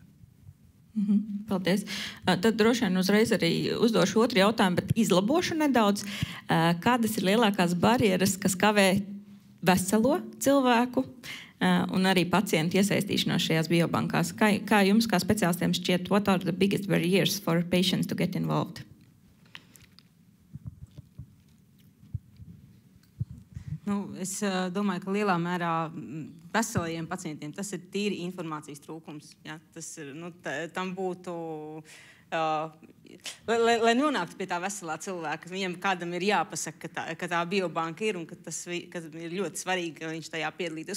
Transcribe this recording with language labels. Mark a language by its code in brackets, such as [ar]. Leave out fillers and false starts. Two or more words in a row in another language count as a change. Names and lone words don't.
[lv] Paldies. Tad droši vien uzreiz arī uzdošu otru jautājumu, bet izlabošu nedaudz. Kādas ir lielākās barjeras, kas kavē veselo cilvēku un arī pacientu iesaistīšanos šajās biobankās? Kā jums, kā speciālistiem šķiet, [en] what are the biggest barriers for patients to get involved? [lv] Es domāju, ka lielā mērā veselajiem pacientiem tas ir tīri informācijas trūkums. Ja? Tas ir, tam būtu, lai nonāktu pie tā veselā cilvēka, viņam kādam ir jāpasaka, ka tā biobanka ir un ka ir ļoti svarīgi, ka viņš tajā piedalītos.